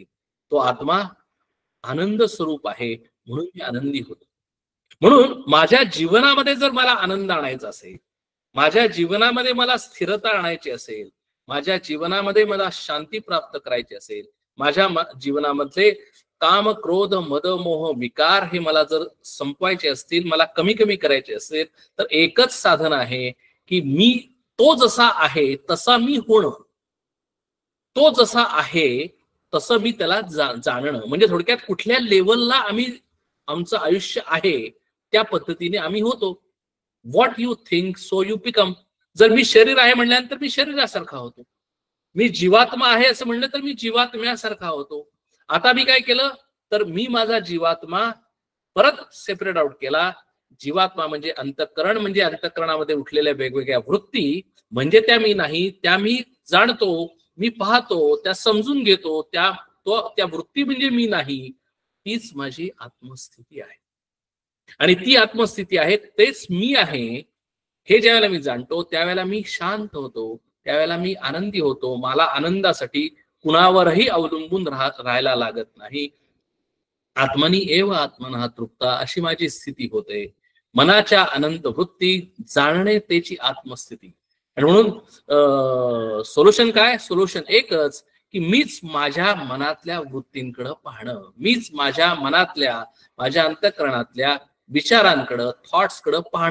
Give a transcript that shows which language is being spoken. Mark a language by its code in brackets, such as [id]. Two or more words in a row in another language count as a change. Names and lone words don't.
[mr] तो आत्मा आनंद स्वरूप आहे म्हणून मी आनंदी होतो. म्हणून माझ्या जीवनामध्ये जर मला आनंद आणायचा असेल, माझ्या जीवनामध्ये मला स्थिरता आणायची असेल, माझ्या जीवनामध्ये मला शांती प्राप्त करायची असेल, माझ्या जीवनामधले काम, क्रोध, मद, मोह, विकार हे मला जर संपवायचे असतील, मला कमी कमी करायचे असेल, तर एकच साधन आहे की मी तो जसा आहे तसा मी होणं. तो जसा आहे तसं मी त्याला जाणणं. म्हणजे थोडक्यात कुठल्या लेवलला आमचं आयुष्य आहे त्या पद्धतीने आम्ही होतो. [en] What you think so you become. [mr] जर मी शरीर आहे म्हणल्यानंतर मी शरीरासारखा होतो. मी जीवात्मा आहे असं म्हणलं तर मी जीवात्म्यासारखा होतो. आता मी काय केलं तर मी माझा जीवात्मा परत [en] separate out [mr] केला. जीवात्मा म्हणजे अंतःकरण, म्हणजे अंतःकरणामध्ये उठलेल्या वेगवेगळ्या वृत्ती म्हणजे त्या मी नाही, त्या मी जाणतो, मी पाहतो, त्या समजून घेतो, त्या वृत्ती म्हणजे मी नाही. तीच माझी आत्मस्थिती आहे. आणि ती आत्मस्थिती आहे, तेच मी आहे हे ज्यावेळेला मी जाणतो त्यावेळेला मी शांत होतो, त्यावेळेला मी आनंदी होतो. मला आनंदासाठी कुणावरही अवलंबून राहायला लागत नाही. [sa] आत्मनी एव आत्मनः तृप्ता अशी माझी स्थिती होते. [mr] मनाच्या अनंत वृत्ती, जाणणे त्याची आत्मस्थिती. आणि म्हणून सोल्युशन काय, सोल्युशन एकच की मीच माझ्या मनातल्या वृत्तींकडे पाहणं, मीच माझ्या मनातल्या, माझ्या अंतःकरणातल्या विचारांकडं, थॉट्सकडं पाहणं.